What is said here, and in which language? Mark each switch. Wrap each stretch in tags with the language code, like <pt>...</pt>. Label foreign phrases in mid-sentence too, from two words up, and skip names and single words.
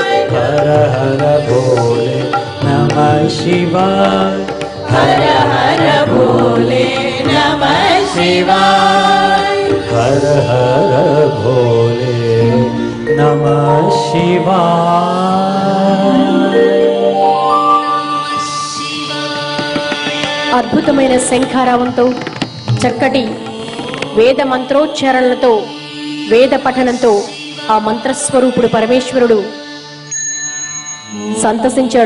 <hi>हर हर भोले नमः शिवाय हर हर भोले नमः शिवाय हर हर भोले नमः शिवाय</hi> <te>అద్భుతమైన శంఖారావంతో చక్కటి వేద మంత్రోచ్చారణలతో వేద పఠనంతో ఆ మంత్రస్వరూపుడు పరమేశ్వరుడు సంతసించాడు.</te>